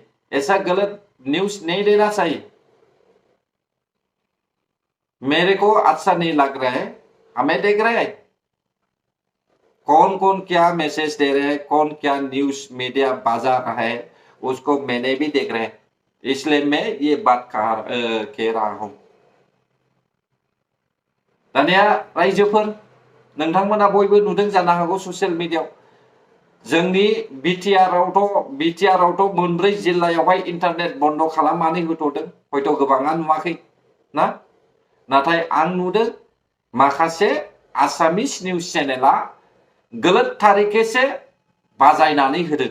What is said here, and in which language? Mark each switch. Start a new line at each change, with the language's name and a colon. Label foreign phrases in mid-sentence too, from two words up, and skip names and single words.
Hindi: ऐसा गलत न्यूज नहीं देना चाहिए। मेरे को अच्छा नहीं लग रहा है। हमें देख रहे हैं कौन कौन क्या मैसेज दे रहे हैं, कौन क्या
English: news media
Hindi: बाजा रहा है, उसको मैंने भी देख रहे हैं। इसलिए मैं ये बात कह रहा हूं।
Bodo: दानिया रायजोफोर, नोंथांमोना बयबो नुदों जानो हागौ ससियेल मिडियायाव जोंनि बिटिआरआवथ' मोनब्रै जिल्लायावहाय इन्टारनेट बन्द खालामनानै होथ'दों। हयथ' गोबाङा नुवाखै ना, नाथाय आं नुदों माखासे
English: Assamese news
Bodo: चेनेला गलत तारिखेसो बाजायनानै होदों।